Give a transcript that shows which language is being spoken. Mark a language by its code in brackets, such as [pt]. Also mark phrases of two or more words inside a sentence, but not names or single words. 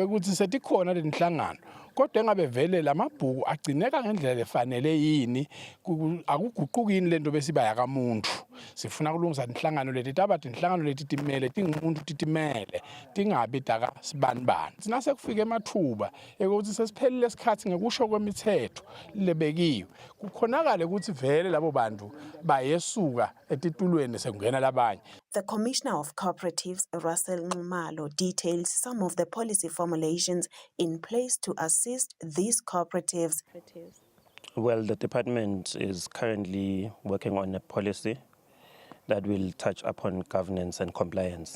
[ss] ukuthi setikhona letinhlangano kodwa engabe vele lamabhuku agcineka ngendlela efanele yini akuguqukini lento besibaya kamuntu sifuna kulungisa inhlangano leti tabathi inhlangano leti timele tingumuntu titimele tingabi taka sibanibani sinase kufika emathuba ukuthi sesiphelile isikhathi ngekusho kwemithetho lebekiwe kukhonakala ukuthi vele labo bantu bayesuka etitulweni sekungena labanye. [en] The Commissioner of Cooperatives, Russell Nxumalo, details some of the policy formulations in place to assist these cooperatives. Well, the department is currently working on a policy that will touch upon governance and compliance.